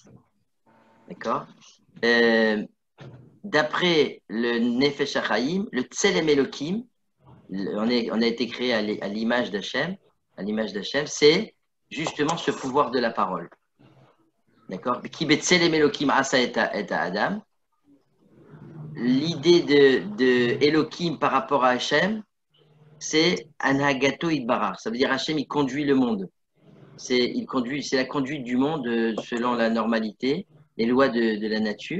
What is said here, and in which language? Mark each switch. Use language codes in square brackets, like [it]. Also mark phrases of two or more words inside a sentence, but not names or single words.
[fr] D'accord? D'après le Nefesh HaChaim, le [he] צלם אלוקים, [fr] on a été créé à l'image d'Hachem, c'est justement ce pouvoir de la parole. D'accord? [he] כי בצלם אלוקים עשה את אדם. [fr] L'idée de Elokim par rapport à Hachem, c'est Anhagato Idbarar. Ça veut dire Hachem, il conduit le monde. C'est la conduite du monde selon la normalité, les lois de la nature.